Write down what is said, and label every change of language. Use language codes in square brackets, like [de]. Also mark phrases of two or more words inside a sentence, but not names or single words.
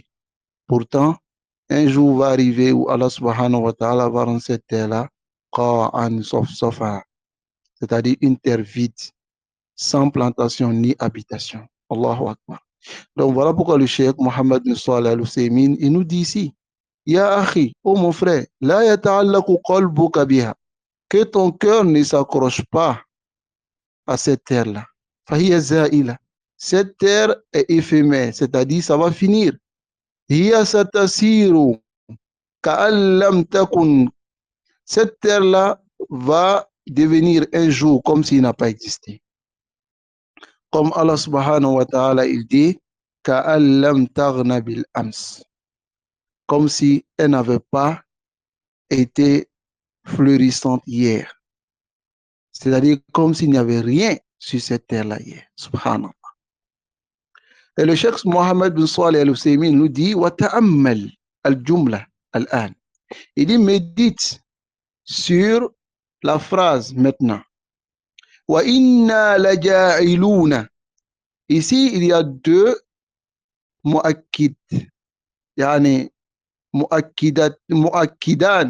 [fr] Pourtant, un jour va arriver où [ar] الله سبحانه وتعالى [fr] va rendre cette terre-là [ar] قاعا صفصفا, [fr] c'est-à-dire une terre vide, sans plantation ni habitation. [ar] الله أكبر. [fr] Donc voilà pourquoi le cheikh Mohammed bin Salih al-Husaymin, il nous dit ici, [ar] يا أخي, [fr] oh mon frère, [ar] لا يتعلق قلبك بها, [fr] que ton cœur ne s'accroche pas à cette terre-là. [ar] فهي زائلة. [fr] Cette terre est éphémère, c'est-à-dire ça va finir. [ar] هي ستصير كأن لم تكن. [fr] Cette terre-là va devenir un jour comme s'il n'a pas existé. Comme [ar] الله سبحانه وتعالى, [fr] il dit, [ar] كأن لم تغن بالأمس. [fr] Comme si elle n'avait pas été fleurissante hier. C'est-à-dire comme s'il n'y avait rien sur cette terre-là hier. Subhanallah. Et le cheikh Mohammed bin Salih al-Husaymin nous dit, [ar] وتأمل الجملة الآن. [fr] Il dit, médite sur la phrase maintenant. [ar] وإنا لجاعلون. [fr] Ici, il y a deux mu'akkid. [ar] يعني، مؤكدان.